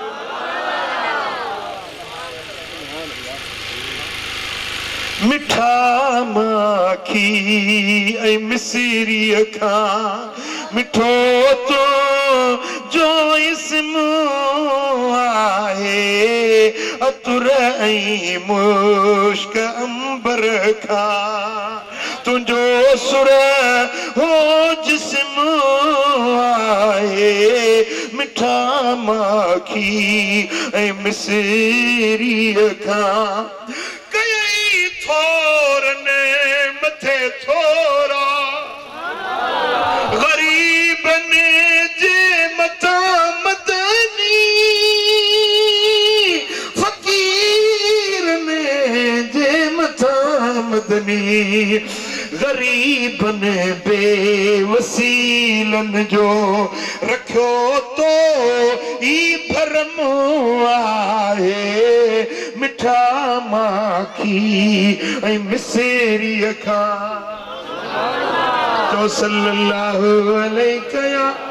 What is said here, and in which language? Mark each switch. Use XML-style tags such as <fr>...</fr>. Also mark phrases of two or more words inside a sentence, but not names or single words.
<sd>मिठा माखी ऐं मिसरी खां मिठो तो जो इस्म आहे अतुर ऐं मुश्क अंबर खां तुंहिंजो सुर हो जिस्म आहे मिठा माखी ऐं मिसरी खां कई थोर ने मथे थोरा गरीब ने जे मथा मदनी फकीर ने जे मथा मदनी गरीब ने बेवसीलन जो रखियो तो ई भरम आहे मिठा माखी ऐं मिसरी खां तो</sd> <ar>صلى الله عليه</ar> <sd>या</sd>